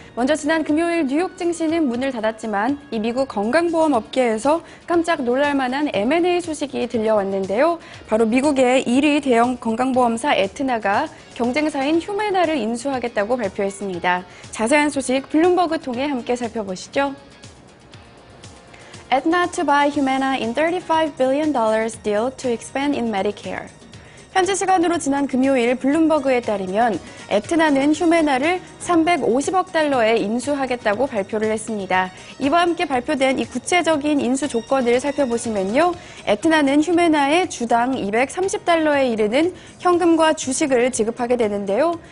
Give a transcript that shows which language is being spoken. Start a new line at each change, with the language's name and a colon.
Korean: 먼저 지난 금요일 뉴욕 증시는 문을 닫았지만 이 미국 건강보험 업계에서 깜짝 놀랄만한 M&A 소식이 들려왔는데요. 바로 미국의 1위 대형 건강보험사 에트나가 경쟁사인 휴메나를 인수하겠다고 발표했습니다. 자세한 소식 블룸버그 통해 함께 살펴보시죠.
English: Aetna to buy Humana in $35 billion deal to expand in Medicare.
Korean: 현지 시간으로 지난 금요일 블룸버그에 따르면 에트나는 휴메나를 350억 달러에 인수하겠다고 발표를 했습니다. 이와 함께 발표된 이 구체적인 인수 조건을 살펴보시면요. 에트나는 휴메나에 주당 230달러에 이르는 현금과 주식을 지급하게 되는데요.